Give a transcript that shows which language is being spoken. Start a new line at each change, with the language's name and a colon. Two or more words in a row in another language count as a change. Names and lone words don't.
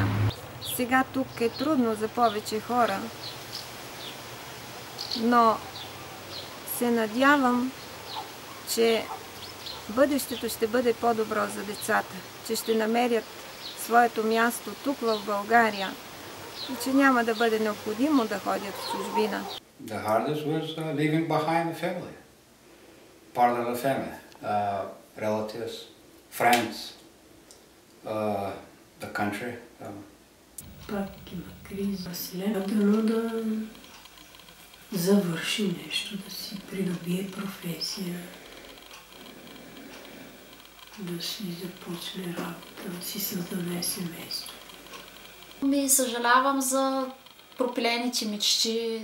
Bulgarian: Сега тук е трудно за повече хора, но се надявам, че бъдещето ще бъде по-добро за децата, че ще намерят своето място тук в България и че няма да бъде необходимо да ходят в чужбина.
English: The hardest was leaving behind the family, part of the family, relatives, friends, the country.
Bulgarian: пак има криза. Василена дано да завърши нещо, да си придобие професия, да си започне работа, да си създаде семейство. Съжалявам за пропилените мечти.